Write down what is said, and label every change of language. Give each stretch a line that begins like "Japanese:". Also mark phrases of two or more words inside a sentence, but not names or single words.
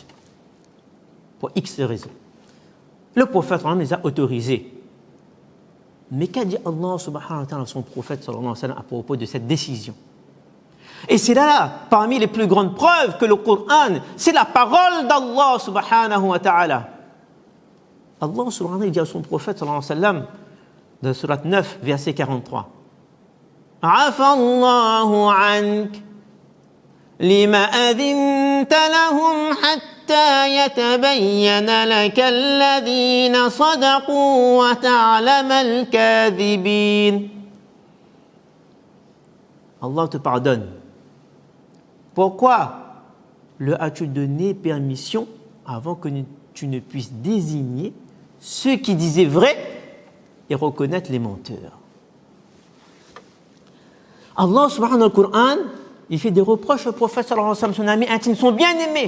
French: Pour X raisons. Le prophète
Arabic: صلى الله عليه وسلم
French: les a autorisés. Mais qu'a dit Allah
Arabic: سبحانه وتعالى
French: à son prophète
Arabic: صلى الله عليه وسلم
French: à propos de cette décision? Et c'est là, parmi les plus grandes preuves que le Coran, c'est la parole d'Allah
Arabic: سبحانه وتعالى.
French: Allah
Arabic: سبحانه وتعالى
French: dit à son prophète
Arabic: صلى الله عليه وسلم,
French: dans surat 9, verset 43,
Arabic: عفا الله عنك لم أذنت لهم حتى يتبين لك الذين صدقوا وتعلم الكاذبين.
French: Allah te pardonne. Pourquoi leur as-tu donné permission avant que tu ne puisses désigner ceux qui disaient vrai et reconnaître les menteurs? Allah
Arabic: سبحانه وتعالى,
French: Coran, il fait des reproches au prophète
Arabic: صلى الله عليه وسلم,
French: son ami intime, son bien-aimé.